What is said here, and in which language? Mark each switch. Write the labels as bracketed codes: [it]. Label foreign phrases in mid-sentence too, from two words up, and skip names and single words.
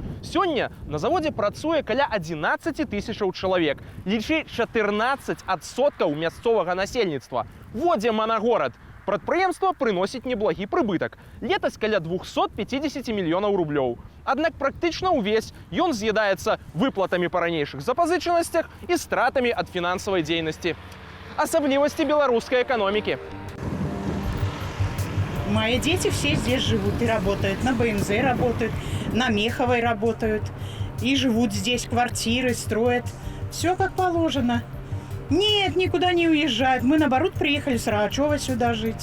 [be] Сёння на заводзе працуе каля 11 000 чалавек, лічы 14% мясцовага насельніцтва. Во дзе манагорад. Прадпрыемства прыносіць неблагі прыбытак. Летась каля 250 мільёнаў рублёў. Аднак практычна ўвесь ён з'ядаецца выплатамі па ранейшых запазычанасцях і стратамі ад фінансавай дзейнасці. [ru] Особливости белорусской экономики. Мои дети все здесь живут и работают. На БМЗ работают, на Меховой работают. И живут здесь, квартиры строят. Все как положено. Нет, никуда не уезжают. Мы, наоборот, приехали с Рогачева сюда жить.